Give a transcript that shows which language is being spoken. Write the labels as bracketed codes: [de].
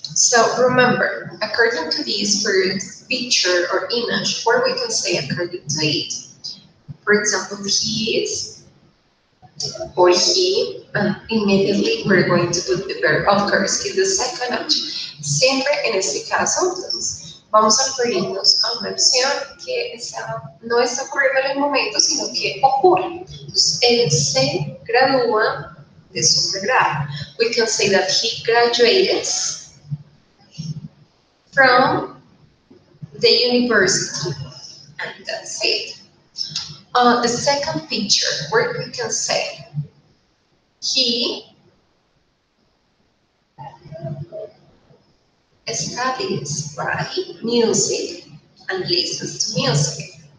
[en] So remember, according to this first picture or image, what we can say according to it. For example, he is or he, and immediately we're going to put the verb, of course, in the second option. [es] Siempre en este caso, entonces, vamos a referirnos a una opción que no está ocurriendo en el momento, sino que ocurre. Entonces, él se gradúa de su pregrado. [en] We can say that he graduated from the university, and that's it. The second picture, where we can say he studies, right, music and listens to music.